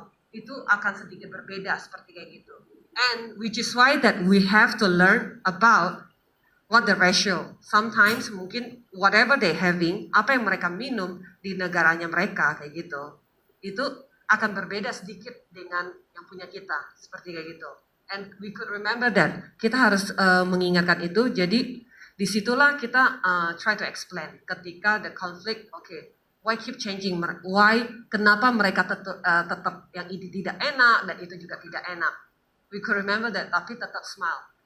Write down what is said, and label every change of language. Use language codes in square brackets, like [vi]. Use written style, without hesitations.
[id] Itu akan sedikit berbeda seperti kayak gitu. [en] And which is why that we have to learn about what the ratio. [id] Sometimes mungkin [en] whatever they having, [id] apa yang mereka minum di negaranya mereka kayak gitu, itu akan berbeda sedikit dengan yang punya kita seperti kayak gitu. [en] And we could remember that. [id] Kita harus mengingatkan itu. Jadi disitulah kita [en] try to explain ketika the conflict. Why keep changing? Why? [id] Kenapa mereka tetap yang ini tidak enak dan itu juga tidak enak? [en] We could remember that, [id] tapi tetap [en] smile.